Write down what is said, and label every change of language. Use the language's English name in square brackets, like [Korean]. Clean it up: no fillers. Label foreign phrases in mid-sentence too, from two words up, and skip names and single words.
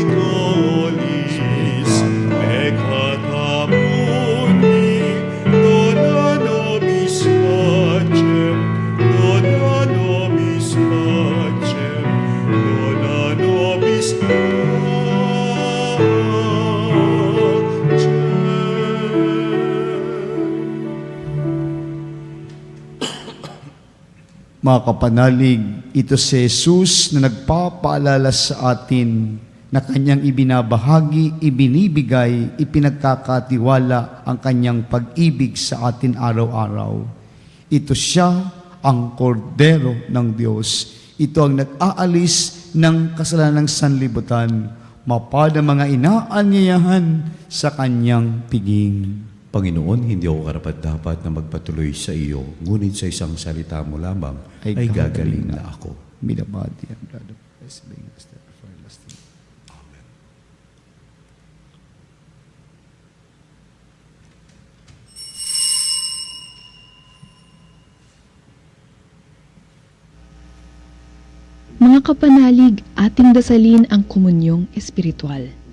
[Latin] tollis peccata mundi, dona nobis pacem, dona nobis pacem, dona nobis pacem. [Filipino] Mga kapanalig, ito si Jesus na nagpapaalala sa atin na kanyang ibinabahagi, ibinibigay, ipinagkakatiwala ang kanyang pag-ibig sa atin araw-araw. Ito siya ang kordero ng Diyos. Ito ang nag-aalis ng kasalanan ng sanlibutan, mapad ang mga inaanyayahan sa kanyang piging. Panginoon, hindi ako karapat-dapat na magpatuloy sa iyo, ngunit sa isang salita mo lamang ay gagaling na ako. [English] May the body and blood of Christ being established for everlasting. [Filipino] Mga kapanalig, ating dasalin ang komunyong espiritual.